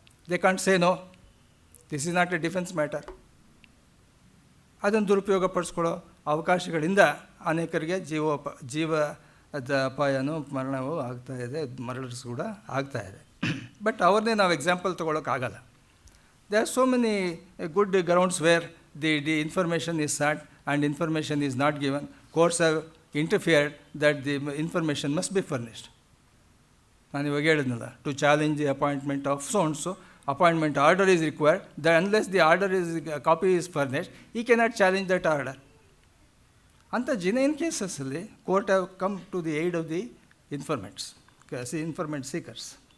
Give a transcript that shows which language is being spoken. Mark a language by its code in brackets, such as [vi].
[en] They can't say no, this is not a defence matter. [kn] ಅದನ್ನು ದುರುಪಯೋಗ ಪಡಿಸ್ಕೊಳ್ಳೋ ಅವಕಾಶಗಳಿಂದ ಅನೇಕರಿಗೆ ಜೀವದ ಅಪಾಯನೂ ಮರಣವೂ ಆಗ್ತಾಯಿದೆ, ಮರ್ಡರ್ಸ್ ಕೂಡ ಆಗ್ತಾಯಿದೆ. ಬಟ್ ಅವ್ರನ್ನೇ ನಾವು example ತೊಗೊಳಕ್ಕಾಗಲ್ಲ. [en] They are so many good grounds where the information is sought and information is not given. Courts have interfered that the information must be furnished. [kn] ನಾನು ಇವಾಗ ಹೇಳಿದ್ನಲ್ಲ, [en] To challenge the appointment of so and so, appointment order is required, that unless the order is copy is furnished, he cannot challenge that order. [kn] ಅಂತ ಜಿನೈನ್ ಕೇಸಸ್ಸಲ್ಲಿ [en] Court have come to the aid of the informant seekers.